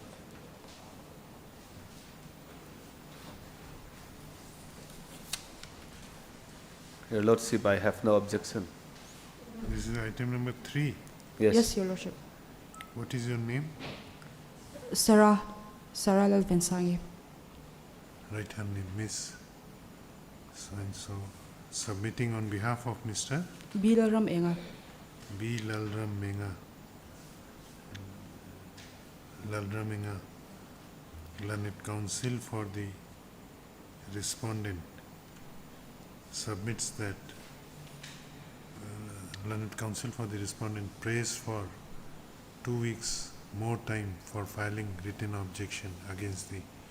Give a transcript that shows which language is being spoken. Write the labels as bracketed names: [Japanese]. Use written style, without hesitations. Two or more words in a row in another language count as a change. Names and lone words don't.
[English] Your Lordship, I have no objection. This is item number 3. Yes. Your Lordship. What is your name? Sarah Lal Vensangi. Right hand name, Miss so-and-so. Submitting on behalf of Mr. Bilaram Enga. B. Lalram Menga. Lalram Menga, Learned Counsel for the respondent, submits that Learned Counsel for the respondent prays for 2 weeks more time for filing written objection against the.